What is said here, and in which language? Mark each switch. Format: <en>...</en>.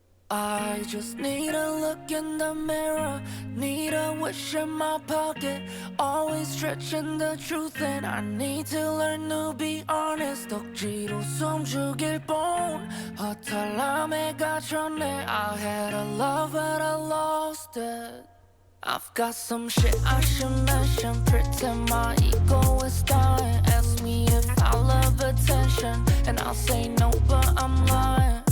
<en>I just need a look in the mirror, need a wish in my pocket, always stretching the truth and I need to learn to be honest.</en> <ko>억지로 숨죽일 뻔 허탈함에 갇혔네.</ko> <en>I had a love but I lost it. I've got some shit I should mention, pretend my ego is dying. Ask me if I love attention and I'll say no but I'm lying.</en>